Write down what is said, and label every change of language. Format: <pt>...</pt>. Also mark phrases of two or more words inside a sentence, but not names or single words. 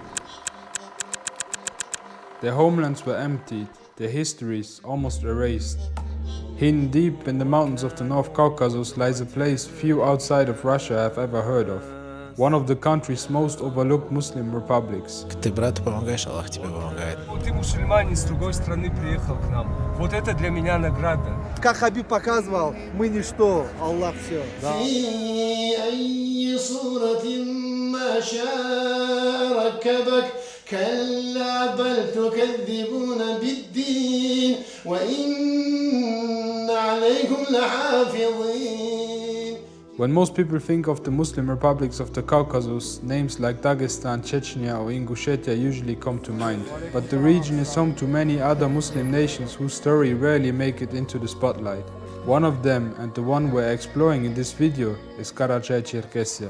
<en>Their homelands were emptied, their histories almost erased. Hidden deep in the mountains of the North Caucasus lies a place few outside of Russia have ever heard of. One of the country's most overlooked Muslim republics.</en> <ru>Ты брату помогаешь, Аллах тебе помогает. Ты мусульманин, с другой страны приехал к нам. Вот это для меня награда. Как Хабиб показывал, мы ничто, Аллах все.</ru> <ar>كلا بل تكذبون بالدين وإن عليكم لحافظين.</ar> <en>When most people think of the Muslim republics of the Caucasus, names like Dagestan, Chechnya or Ingushetia usually come to mind. But the region is home to many other Muslim nations whose story rarely make it into the spotlight. One of them, and the one we're exploring in this video, is Karachay-Cherkessia.</en>